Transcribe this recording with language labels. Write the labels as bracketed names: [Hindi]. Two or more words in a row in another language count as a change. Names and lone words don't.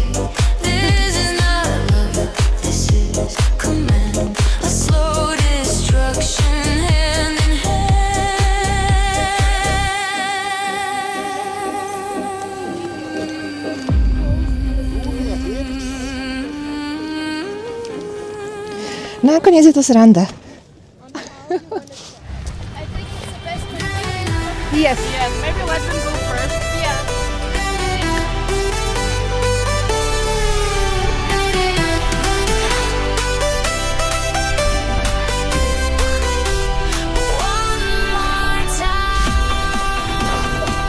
[English] This is not love, this is command. A slow destruction hand in hand. [Slovak] Nakoniec je to sranda. [English] Yes. Yes, maybe let them go first. Yeah. One more time.